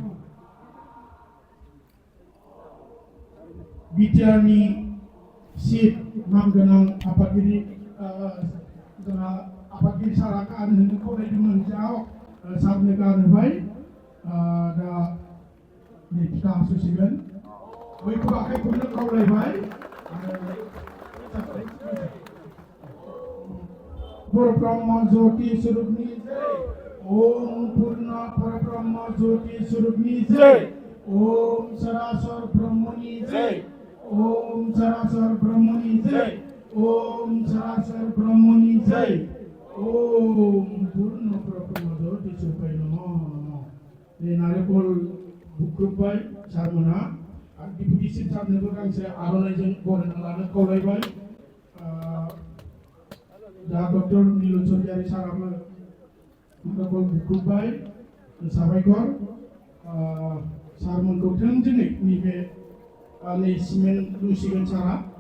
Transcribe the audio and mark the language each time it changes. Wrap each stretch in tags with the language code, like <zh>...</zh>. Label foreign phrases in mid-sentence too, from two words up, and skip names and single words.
<brx>बिटिआरनि चिफ मानगोनां आफादगिरि जोंहा आफादगिरि सारा गान होनो खावलायदोंमोन जाव सारनो गान होबाय दा नै फिथा हास'सिगोन बयबो आखाइ खबनो खावलायबाय</brx> <sa>परब्रह्म ज्योति स्वरूपनि जय ओम पूर्ण परब्रह्म ज्योति स्वरूपनि जय ओम सरासर ब्रह्मनि जय ओम सरासर ब्रह्मनि जय ओम सरासर ब्रह्मनि जय ओम पूर्ण परब्रह्म ज्योति स्वरूपाय नमः नमः</sa> <brx>नारेंखल बुख्रुबबाय सारमोना आरो डिपुटि चिफ सारनोबो गांसे आर'नाइजों बरायना लानो खावलायबाय दा डक्टर नील चौधरी साराबो बुंनांगौ बुंबाय साबायखर सारमोनखौ थोंजोङै नैबे नै सिमेन्ट लुसिगोन सारा</brx>